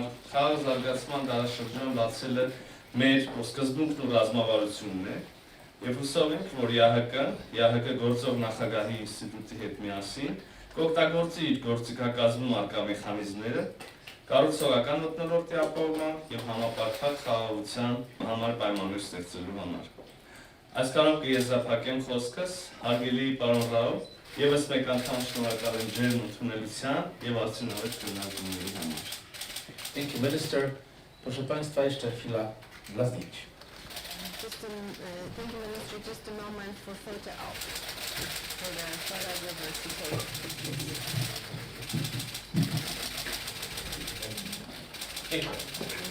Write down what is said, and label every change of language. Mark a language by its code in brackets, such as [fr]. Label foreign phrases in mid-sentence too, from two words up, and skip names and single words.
[hy] խաղաղ զարգացման դարաշրջան բացելը մեր սկզբունքն ու ռազմավարությունն է, և հուսով ենք, որ ԵԱՀԿ գործող նախագահի ինստիտուտի հետ միասին կօգտագործի իր գործիքակազմում առկա մեխանիզմները կառուցողական մթնոլորտի ապահովման և համապարփակ խաղաղության համար պայմաններ ստեղծելու համար։ Այսքանով կեզրափակեմ խոսքս, հարգելի պարոն Ռաու, եւս մեկ անգամ շնորհակալ եմ ջերմ ընդունելության եւ արդյունավետ քննարկումների համար։ [en] Thank you, Minister. [pl] Proszę Państwa, jeszcze chwila Dla zdjęć. [en] Thank you, Minister. Just a moment for photo op for the photo diversity. [pl] Dziękuję.